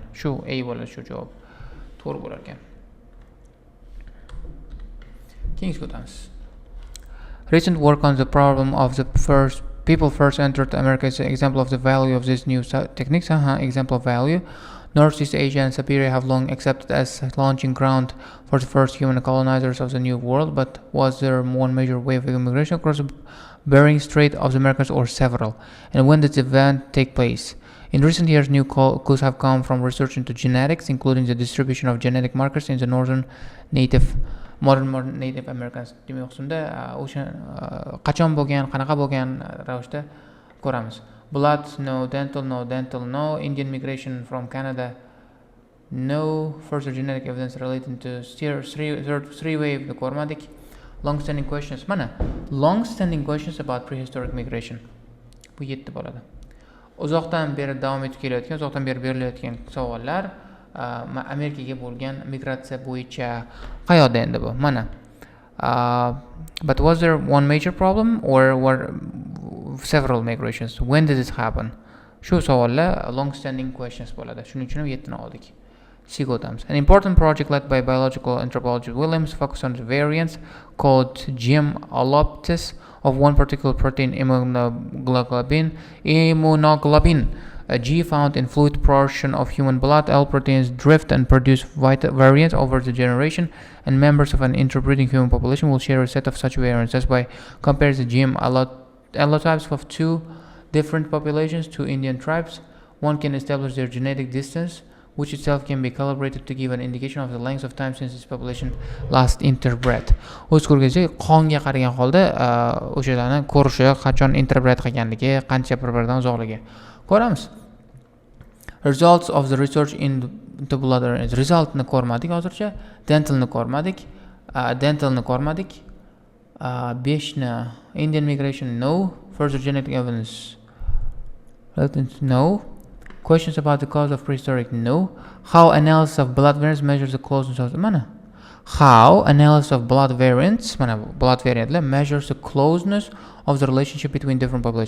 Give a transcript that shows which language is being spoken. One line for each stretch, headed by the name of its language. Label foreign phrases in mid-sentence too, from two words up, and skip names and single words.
Uzbek: Shu A bo'ladi, shu javob. To'g'ri bo'lar ekan. Keyingi o'tamiz.
English: Recent work on the problem of the people first entered America is an example of the value of these new techniques. Example of value. Northeast Asia and Siberia have long accepted as launching ground for the first human colonizers of the New World, but was there one major wave of immigration across the Bering Strait of the Americas or several? And when did the event take place? In recent years, new clues have come from research into genetics, including the distribution of genetic markers in the modern Native Americans.
Uzbek: Demak, shunda o'sha qachon bo'lgan, qanaqa bo'lgan ravishda ko'ramiz.
English: Blood, no. Dental, no. Indian migration from Canada, no. Further genetic evidence relating to three wave ko'rmadik. Long-standing questions. Mana, long-standing questions about prehistoric migration.
Uzbek: Bu 7 bo'ladi. Uzoqdan beri davom etib kelayotgan, uzoqdan beri berilayotgan savollar Amerikaga bo'lgan migratsiya bo'yicha qayoqda endi bu? Mana.
English: But was there one major problem or were several migrations? When did this happen?
Uzbek: Shu savollar
English: long-standing questions
Uzbek: bo'ladi. Shuning uchun ham 7 ni oldik. O'tamiz.
English: An important project led by biological anthropologist Williams focused on the variants called Ielts of one particular protein, immunoglobulin. A G found in fluid portion of human blood. L proteins drift and produce variants over the generation, and members of an interbreeding human population will share a set of such variants. That's why compare the GM allotypes of two different populations, two Indian tribes. One can establish their genetic distance, which itself can be calibrated to give an indication of the length of time since this population last interbred.
Uzbek: O'z ko'rgazcha qonga qaragan holda o'shalarni ko'rishi, qachon interbred qilganligi, qancha bir-biridan uzoqligi ko'ramiz.
English: Results of the research into blood variants.
Uzbek: Resultni ko'rmadik hozircha, dentalni ko'rmadik.
English: 5 ni Indian migration no. Further genetic evidence no. Questions about the cause of prehistoric? No. How analysis of blood variants measures the closeness of mana? How analysis of blood variants, mana blood variantlar measures the closeness of the relationship between different populations.